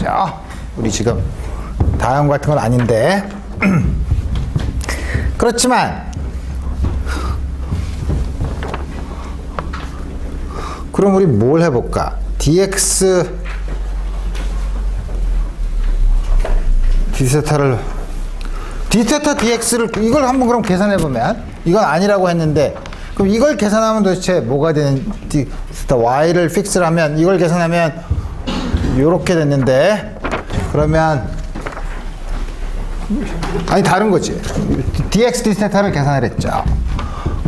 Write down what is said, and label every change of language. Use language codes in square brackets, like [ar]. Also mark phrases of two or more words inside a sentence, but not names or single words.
[ko] 우리 지금 다음 같은 건 아닌데 그렇지만 그럼 우리 뭘 해볼까? dx d세타를 dθ dx를 이걸 한번 그럼 계산해 보면 이건 아니라고 했는데 그럼 이걸 계산하면 도대체 뭐가 되는 dθ y를 픽스를 하면 이걸 계산하면 요렇게 됐는데 그러면 아니 다른 거지. dx dθ를 계산을 했죠.